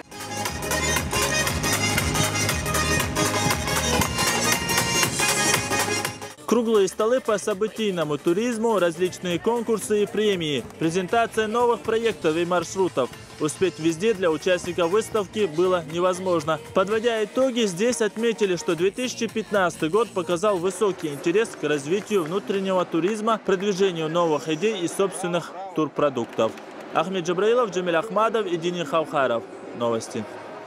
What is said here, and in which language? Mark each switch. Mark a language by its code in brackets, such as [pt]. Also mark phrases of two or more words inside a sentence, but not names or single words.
[ru] Круглые столы по событийному туризму, различные конкурсы и премии, презентация новых проектов и маршрутов. Успеть везде для участников выставки было невозможно. Подводя итоги, здесь отметили, что 2015 год показал высокий интерес к развитию внутреннего туризма, продвижению новых идей и собственных турпродуктов. Ахмед Джабраилов, Джамиль Ахмадов и Дини Хаухаров. Новости.